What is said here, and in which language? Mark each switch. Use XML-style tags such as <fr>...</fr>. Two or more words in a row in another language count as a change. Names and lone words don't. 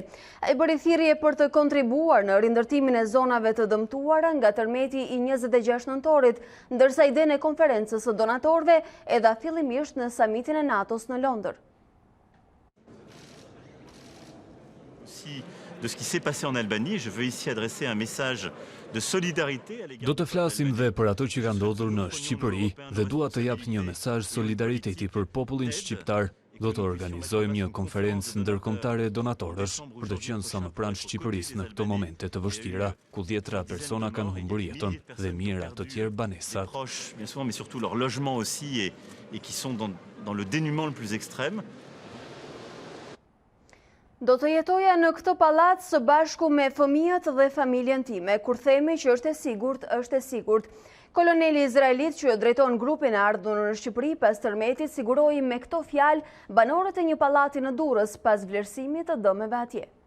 <sq>Ai bëri thirrje për të kontribuar në rindërtimin e zonave të dëmtuara nga tërmeti i 26 nëntorit, ndërsa idenë e konferencës së donatorëve e dha fillimisht në samitin e NATO-s në Londër.</sq> <fr>de ce qui s'est passé en Albanie. Je veux ici adresser un message de solidarité à l'égard.</fr> <sq>Do të flasim dhe për ato që ka ndodhur në Shqipëri dhe dua të jap një mesazh solidariteti për popullin shqiptar. Do të organizojmë një konferencë ndërkombëtare donatorësh për të qenë sa më pranë Shqipërisë në këto momente të vështira, ku dhjetra persona kanë humbur jetën dhe mijëra të tjerë banesat.</sq> <fr>Bien souvent, mais surtout leur logement aussi et qui sont dans le dénuement le plus extrême.</fr> <sq>Do të jetoja në këtë pallac së bashku me fëmijët dhe familjen time. Kur themi që është e sigurt, është e sigurt. Koloneli izraelit që drejton grupin e ardhur në Shqipëri pas tërmetit siguroi me këto fjalë banorët e një pallati në Durrës pas vlerësimit të dëmeve atje.</sq>